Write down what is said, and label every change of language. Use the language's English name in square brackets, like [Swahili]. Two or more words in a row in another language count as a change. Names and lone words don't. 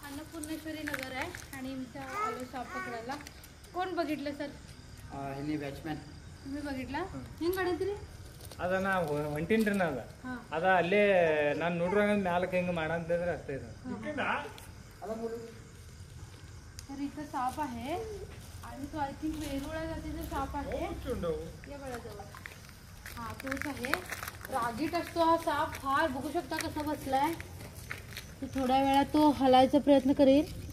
[Marathi] पुणेश्वरी नगर आहे आणि इथं आलो साप पकडायला. कोण बघितलं सर? हिने बॅट्समॅन तुम्ही बघितला? [Kannada] ಹಿಂಗ್ ಕಡಿತೀರಿ ಅದ ನಾ ಹೊಂಟಿನ್ರಿ ನಾಗ ಅದ ಅಲ್ಲೇ ನಾನು ನೋಡ್ರಂಗ ಮ್ಯಾಲಕ್ಕೆ ಹಿಂಗೆ ಮಾಡಂತಿದ್ರೆ ಅಷ್ಟೇ ಇದು. [Marathi] तर इथं साप आहे आणि तो [English] I think [Marathi] वेरुळा जातीचा साप आहे. या बळाजवळ हा तोच आहे. रागीट असतो हा साप. फार बघू शकता कसा बसलाय. तो थोड्या वेळात तो हलायचा प्रयत्न करेल.